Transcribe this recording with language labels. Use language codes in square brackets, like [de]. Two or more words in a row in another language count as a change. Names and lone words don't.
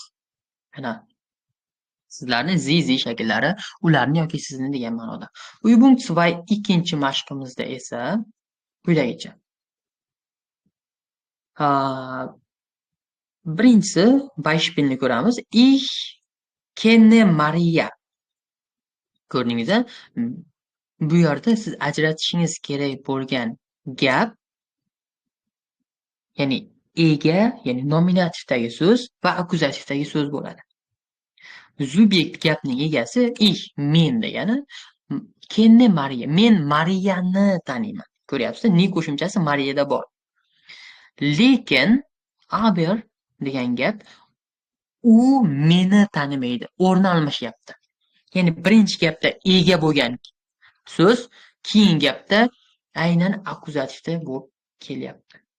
[uz] Mana sizlarni zi shakllari ularni yoki sizni degan ma'noda. Übung 2 ikkinchi mashqimizda esa quyidagicha. Birinchisi Beispielni ko'ramiz. [de] Ich kenne Maria. [uz] Ko'rdingiz-a? Bu yerda siz ajratishingiz kerak bo'lgan gap, ya'ni ega, ya'ni nominativdagi so'z va akkuzativdagi so'z bo'ladi. Subyekt gapning egasi ich, men degani. Kenne Maria. Men Mariyani taniyman. Ko'ryapsiz? Ni qo'shimchasi Mariyada bor. Lekin aber degan gap u meni tanimaydi. O'rni almashyapti. Ya'ni birinchi gapda ega bo'lgan so'z keyin gapda aynan akkuzativda bo'lib kelyapti.